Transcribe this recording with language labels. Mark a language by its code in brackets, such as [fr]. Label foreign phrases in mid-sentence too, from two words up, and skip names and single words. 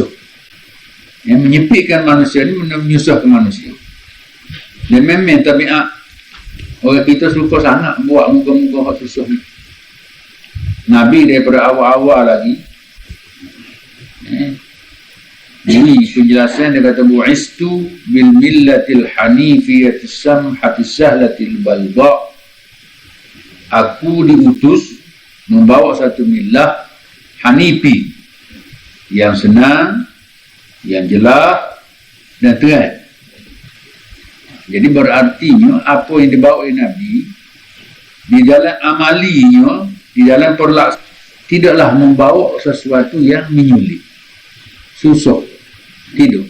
[ms] Yang menyempitkan manusia ni menyusahkan manusia. Dan memang tabiat orang kita suka sangat buat muka-muka hak susah ni. Nabi daripada awal-awal lagi ini penjelasan dia kata [ar] بعثت بالملة الحنيفية السمحة السهلة البلبا. [ms] Aku diutus membawa satu millah hanifi yang senang, yang jelas dan terang. Jadi berartinya apa yang dibawa oleh Nabi di dalam amalinya, di dalam perlaksanaan, tidaklah membawa sesuatu yang menyulit, susah, tidak.